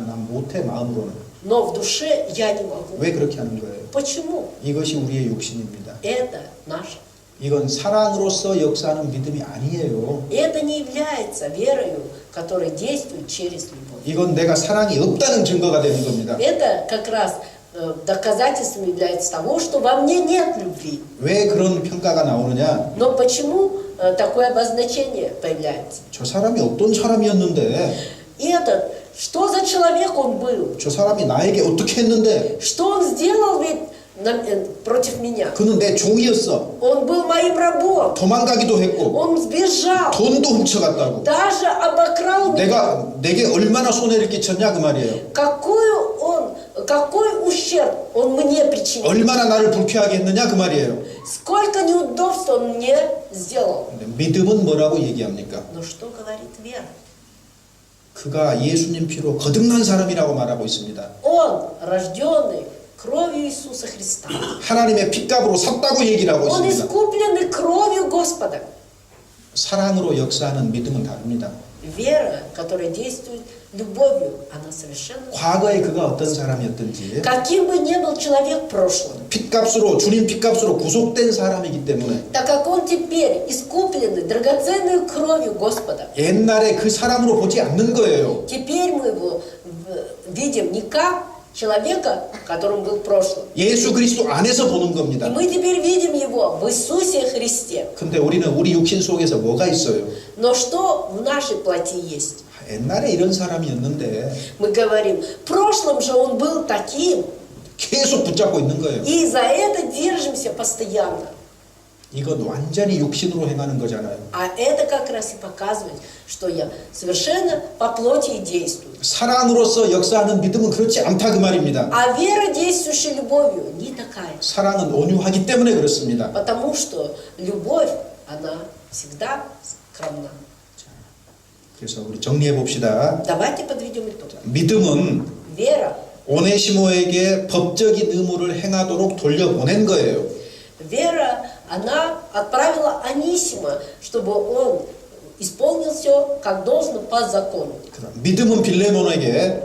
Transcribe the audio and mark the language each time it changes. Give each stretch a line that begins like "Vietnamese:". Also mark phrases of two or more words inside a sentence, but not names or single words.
Korean: 난 못해 마음으로는.
Russian: Но в душе я не могу.
Korean: 왜 그렇게 하는 거예요?
Russian: Почему?
Korean: 이것이 우리의 육신입니다.
Russian: Это наше.
Korean: 이건 사랑으로서 역사하는 믿음이 아니에요.
Russian: Это не является верою, которая действует через любовь.
Korean: 이건 내가 사랑이 없다는 증거가 되는 겁니다.
Russian: Это как раз доказательством является того, что во мне нет любви.
Korean: 왜 그런 평가가 나오느냐?
Russian: Но почему такое обозначение появляется?
Korean: 저 사람이 어떤 사람이었는데,
Russian: И этот, что за человек он был?
Korean: 저 사람이 나에게 어떻게 했는데,
Russian: Что он сделал ведь против меня?
Korean: 그는 내 종이었어.
Russian: Он был моим рабом.
Korean: 도망가기도 했고,
Russian: Он сбежал.
Korean: 돈도 훔쳐갔다고.
Russian: Даже обокрал меня.
Korean: 내게 얼마나 손해를 끼쳤냐 그 말이에요.
Russian: Какой ущерб он мне причинил?
Korean: 얼마나 나를 불쾌하게 했느냐 그 말이에요.
Russian: Сколько неудобств он мне сделал?
Korean: 근데 믿음은 뭐라고 얘기합니까?
Russian: Но что говорит вера?
Korean: 그가 예수님 피로 거듭난 사람이라고 말하고 있습니다.
Russian: Он, рожденный кровью Иисуса Христа.
Korean: 하나님의 핏값으로 샀다고 얘기를 하고
Russian: Он
Korean: 있습니다.
Russian: искупленный кровью Господа.
Korean: 사랑으로 역사하는 믿음은 다릅니다.
Russian: Вера, которая действует любовью, она совершенно...
Korean: 과거에 그가 어떤 사람이었든지
Russian: Каким бы ни был человек в прошлом,
Korean: 핏값으로 주님 핏값으로 구속된 사람이기 때문에
Russian: так как он теперь искупленный драгоценной кровью Господа,
Korean: 옛날에 그 사람으로 보지 않는 거예요.
Russian: теперь мы его видим не как человека, которым был в прошлом.
Korean: 예수 그리스도 안에서 보는
Russian: И
Korean: 겁니다.
Russian: мы теперь видим его в Иисусе Христе.
Korean: 근데 우리는 우리 육신 속에서 뭐가 있어요?
Russian: Но что в нашей плоти есть?
Korean: 옛날에 이런 사람이었는데
Russian: Мы говорим, в прошлом же он был таким,
Korean: 계속 붙잡고 있는 거예요.
Russian: и за это держимся постоянно.
Korean: 이건 완전히 육신으로 행하는 거잖아요.
Russian: А это как раз и показывает, что я совершенно по плоти и действую.
Korean: 사랑으로서 역사하는 믿음은 그렇지 않다 그 말입니다.
Russian: А вера, действующая любовью, не такая.
Korean: 사랑은 온유하기 때문에 그렇습니다.
Russian: Потому что любовь, она всегда скромна.
Korean: 그래서 우리 정리해 봅시다.
Russian: Давайте подведем итог.
Korean: 믿음은
Russian: Вера.
Korean: 오네시모에게 법적인 의무를 행하도록 돌려보낸 거예요.
Russian: Вера, она отправила Анисима, чтобы он исполнил все, как должно по закону.
Korean: 믿음은 빌레몬에게